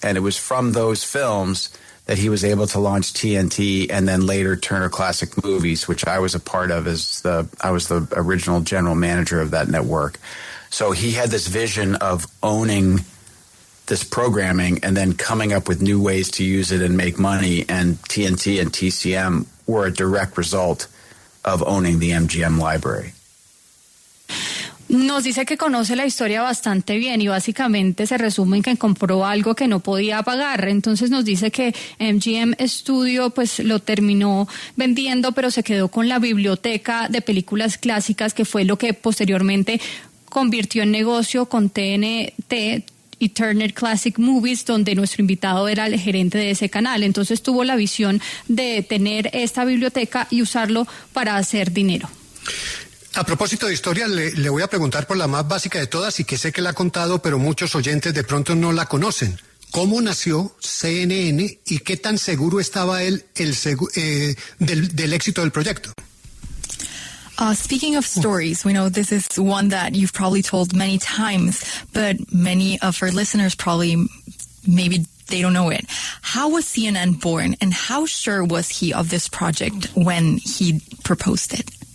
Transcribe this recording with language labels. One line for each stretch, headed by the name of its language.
English: And it was from those films that he was able to launch TNT and then later Turner Classic Movies, which I was a part of I was the original general manager of that network. So he had this vision of owning this programming and then coming up with new ways to use it and make money, and TNT and TCM were a direct result of owning the MGM library.
Spanish: Nos dice que conoce la historia bastante bien y básicamente se resume en que compró algo que no podía pagar. Entonces nos dice que MGM Studio pues lo terminó vendiendo, pero se quedó con la biblioteca de películas clásicas, que fue lo que posteriormente convirtió en negocio con TNT y Turner Classic Movies, donde nuestro invitado era el gerente de ese canal. Entonces tuvo la visión de tener esta biblioteca y usarlo para hacer dinero. A propósito de historia, le voy a preguntar por la más básica de todas y que sé que la ha contado, pero muchos oyentes de pronto no la conocen. ¿Cómo nació CNN y qué tan seguro estaba él del éxito del proyecto?
English: Speaking of stories, we know this is one that you've probably told many times, but many of our listeners maybe they don't know it. How was CNN born, and how sure was he of this project when he proposed it?